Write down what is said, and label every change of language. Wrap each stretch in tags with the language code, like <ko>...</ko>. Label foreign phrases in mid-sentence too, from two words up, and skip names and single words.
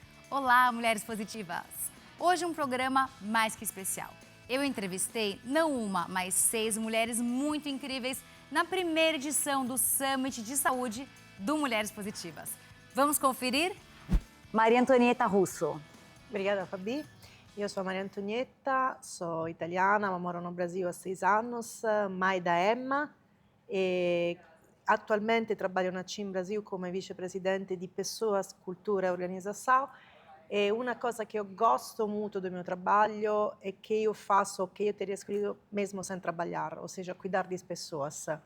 <pt>Olá, mulheres positivas! Hoje um programa mais que especial. Eu entrevistei não uma, mas 6 mulheres muito incríveis na primeira edição do Summit de Saúde do Mulheres Positivas. Vamos conferir? Maria Antonieta Russo. Obrigada, Fabi.</pt> <it>Io sono Maria Antonietta, sono italiana,</it> <pt>ma moro no Brasil há 6 anos, mãe da Emma e atualmente trabalho na TIM Brasil como vice-presidente de Pessoas, Cultura e Organização. E uma coisa que eu gosto muito do meu trabalho é que eu faço o que eu teria escolhido mesmo sem trabalhar, ou seja, cuidar das pessoas.</pt>